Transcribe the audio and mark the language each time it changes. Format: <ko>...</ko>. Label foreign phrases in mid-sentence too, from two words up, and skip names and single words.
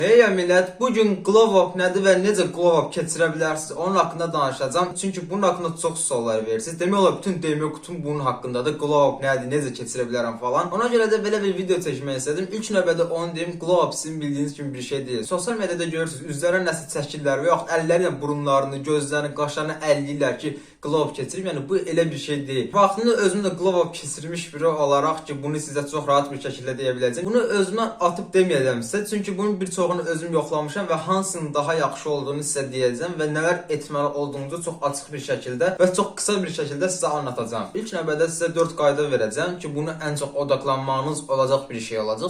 <az>Hey ya millət, bugün</az> <en>glow up</en> <az>nədir və necə</az> <en>glow up</en> <az>keçirə bilərsiniz? Onun haqqında danışacağım. Çünki bunun haqqında çox suallar verirsiniz. Demək olar bütün DM kutum bunun haqqındadır.</az> <en>Glow up</en> <az>nədir, necə keçirə bilərəm falan. Ona görə də belə bir video çəkmək istədim. İlk növbədə onu deyim,</az> <en>glow up</en> <az>sizin bildiyiniz kimi bir şey deyil. Sosial mediada görürsünüz, üzlərə nəsə çəkirlər və yaxud əlləri ilə burunlarını, gözlərini, qaşlarını əlləyirlər ki,</az> <en>glow up</en> <az>keçirib. Yəni bu elə bir şey deyil. Vaxtında özüm də</az> <en>glow up</en> <az>keçirmiş biri olaraq ki, bunu sizə çox rahat bir şəkildə deyə biləcəm. Bunu özümdən atıb deməyəcəm sizə. Çünki bunun bir çoxunu özüm yoxlamışam və hansının daha yaxşı olduğunu sizə deyəcəm və nələr etməli olduğunuzu çox açıq bir şəkildə və çox qısa bir şəkildə sizə anlatacağam. İlk növbədə sizə 4 qayda verəcəm ki, bunu ən çox odaqlanmağınız olacaq bir şey olacaq.</az>